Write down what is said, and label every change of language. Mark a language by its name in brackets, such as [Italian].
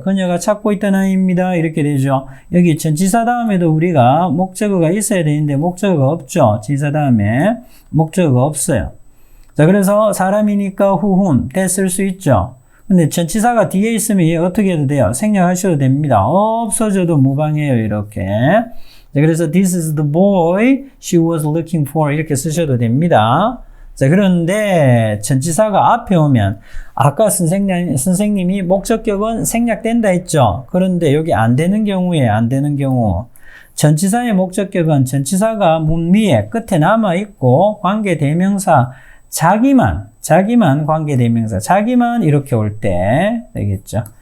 [Korean] 그녀가 찾고 있던 아이입니다. 이렇게 되죠. 여기 전치사 다음에도 우리가 목적어가 있어야 되는데 목적어가 없죠. 전치사 다음에 목적어가 없어요. 자, 그래서 사람이니까 [English] whom that [Korean] 쓸 수 있죠. 근데 전치사가 뒤에 있으면 얘 어떻게 해도 돼요? 생략하셔도 됩니다. 없어져도 무방해요. 이렇게. 자, 그래서 [English] this is the boy she was looking for [Korean] 이렇게 쓰셔도 됩니다. 자, 그런데 전치사가 앞에 오면 아까 선생님이 목적격은 생략된다 했죠. 그런데 여기 안 되는 경우 전치사의 목적격은 전치사가 문 위에 끝에 남아 있고 관계대명사 자기만 관계대명사 자기만 이렇게 올 때 되겠죠.